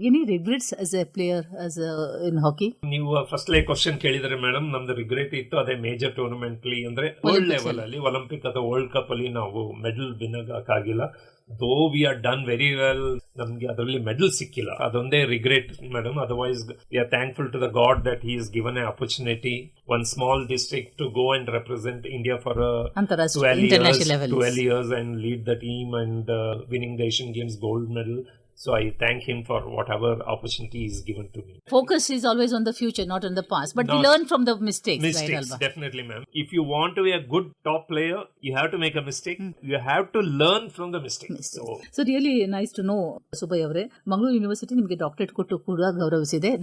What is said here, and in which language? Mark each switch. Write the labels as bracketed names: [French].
[English] Any regrets as a player as in hockey? [Kannada] ನೀವು first question ಕೇಳಿದ್ರೆ madam, ನಮ್ದು regret ಇತ್ತು ಅದೇ ಮೇಜರ್ ಟೂರ್ನಮೆಂಟ್ ಅಲ್ಲಿ, ಅಂದ್ರೆ ವರ್ಲ್ಡ್ ಲೆವೆಲ್ ಅಲ್ಲಿ ಒಲಿಂಪಿಕ್ ಅಥವಾ ವರ್ಲ್ಡ್ ಕಪ್ ಅಲ್ಲಿ ನಾವು ಮೆಡಲ್ ವಿನ್ ಆಗಕ್ಕಾಗಿಲ್ಲ. [English] though we are done very well, [Kannada] ನಮ್ಗೆ ಅದರಲ್ಲಿ ಮೆಡಲ್ ಸಿಕ್ಕಿಲ್ಲ, ಅದೊಂದೇ regret madam. [English] Otherwise we are thankful to the god that he is given a opportunity, one small district to go and represent India for 12 years and lead the team and winning the Asian Games gold medal. So I thank him for whatever opportunity is given to me. Focus is always on the future, not on the past. But we learn from the mistakes. Mistakes, right, Alba? Definitely, ma'am. If you want to be a good top player, you have to make a mistake. You have to learn from the mistakes. So really nice to know, Subbaiah ಅವರೇ. [Kannada] Mangaluru university ನಿಮಗೆ doctorate ಕೊಟ್ಟು ಕೂಡ ಗೌರವಿಸಿದೆ.